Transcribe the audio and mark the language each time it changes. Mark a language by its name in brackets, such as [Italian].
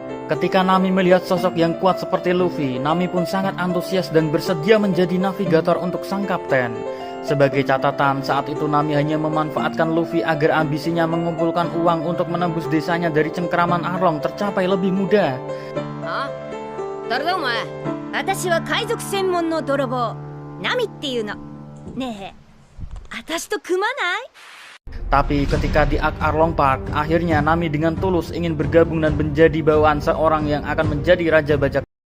[Indonesian] Ketika Nami melihat sosok yang kuat seperti Luffy, Nami pun sangat antusias dan bersedia menjadi navigator untuk sang kapten. Sebagai catatan, saat itu Nami hanya memanfaatkan Luffy agar ambisinya mengumpulkan uang untuk menembus desanya dari cengkeraman Arlong tercapai lebih mudah. [Japanese] Hah? 誰だお前? 私は海賊専門の泥棒ナミっていうのねえ私と組まない? [Indonesian] Tapi ketika di Arlong Park, akhirnya Nami dengan tulus ingin bergabung dan menjadi bawaan seorang yang akan menjadi raja bajak.